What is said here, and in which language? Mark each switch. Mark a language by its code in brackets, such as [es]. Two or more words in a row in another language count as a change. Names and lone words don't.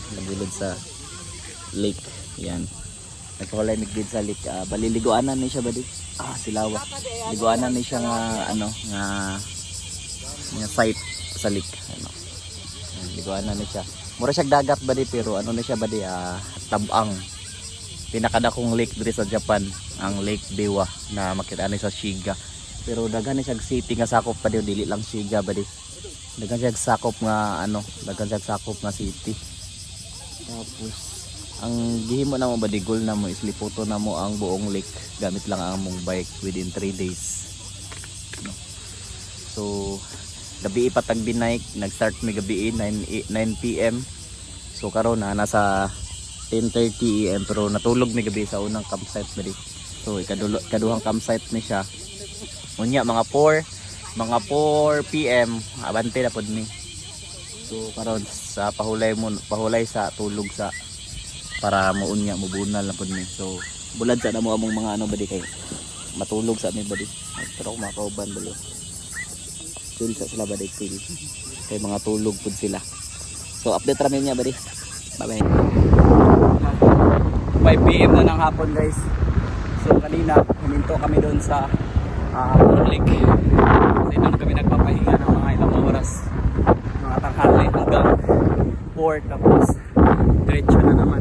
[ceb] Nagilid sa lake. Yan. Nagpahulay may gilid sa lake. Baliliguanan ni siya ba di? Silawa. Liguanan ni siya nga ano nga site sa lake ano. Liguanan ni siya. Mura siya dagat ba di pero ano na siya ba di tabang. Pinakadakong lake diri sa Japan ang Lake Biwa na makita ni sa Shiga. Pero daghan ni siya city nga sakop pa di dili lang Shiga ba di. Daghan siya sakop nga ano, daghan siya sakop nga city. Tapos ang gihimo na mo ba di goal na mo islipoto na mo ang buong lake gamit lang ang mong bike [en] within 3 days. [ceb] No. So gabi patag binike, nag-start mi gabi 9 PM. So karon na nasa 10:30 AM pero natulog mi gabi sa unang campsite bali. So ikaduhang campsite ni siya. Unya mga 4 PM abante na pod mi. So karon sa pahulay sa tulog sa para muunya mubunal na pod mi. So bulad sa namo among mga ano bali kay matulog sa mi bali. Pero ako makauban bali. Chill sa sila bali chill. Kay mga tulog pod sila. So update ra mi niya bali. [tl] Bye-bye. 5 PM na ng hapon guys. So kanina huminto kami doon sa lake. Kasi doon kami nagpapahinga ng mga ilang oras. Mga tanghali hanggang 4 tapos diretso na naman.